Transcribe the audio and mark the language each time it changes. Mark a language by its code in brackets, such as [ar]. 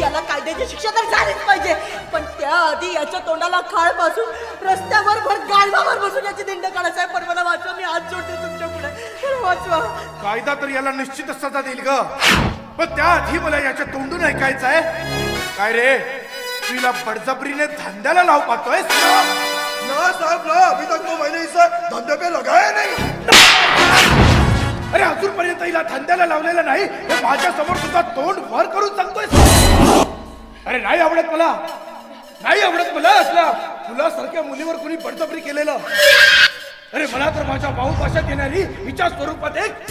[mr] याला कायद्याची शिक्षा तर झालीच पाहिजे. पण त्याआधी याच्या तोंडाला खाळ पासून रस्त्यावर गाडवावर बसून याची दिंड काढा साहेब. पण मला वाचवा. मी हात जोडते तुमच्या पुढे. वाचवा. कायदा तर याला निश्चितच सजा देईल ग. पण त्याआधी मला याच्या तोंडून ऐकायचं आहे. काय रे तुला बळजबरीने धंद्याला लावू पाहतोय? [hi] ना साहब ना, अभी तक तो मैंने इस धंधे पे लगाया नहीं. [mr] अरे अजूनपर्यंत हिला धंद्याला लावलेला नाही हे माझ्या समोर सुद्धा तोंड वर करून सांगतोय. अरे नाही आवडत मला. नाही आवडत मला असला तुला सारख्या मुलीवर कोणी बळजबरी केलेलं. अरे मला तर माझ्या भाऊ भाषात येणारी हिच्या स्वरूपात एक